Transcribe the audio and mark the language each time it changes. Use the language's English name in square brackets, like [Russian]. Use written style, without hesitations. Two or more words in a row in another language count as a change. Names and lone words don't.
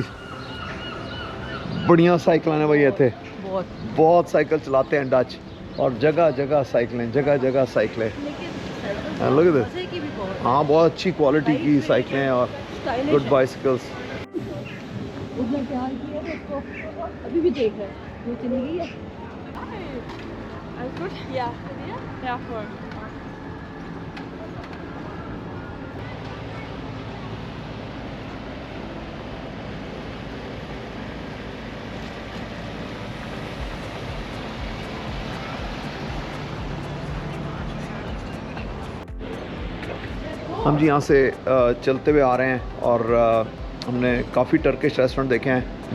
[Hindi] बढ़िया साइकिल है भाई, थे बहुत साइकिल चलाते हैं डच, और जगह जगह साइकिलें, जगह जगह साइकिलें। लोग इधर, हाँ बहुत अच्छी क्वालिटी की साइकिलें हैं और [English] good bicycles. [Hindi] उसने प्यार किया तो उसको अभी भी देख रहा है, वो चली गई है। [German] Alles gut? Ja. Bei dir? Ja, voll. [Hindi] हम जी यहाँ से चलते हुए आ रहे हैं और हमने काफ़ी टर्किश रेस्टोरेंट देखे हैं।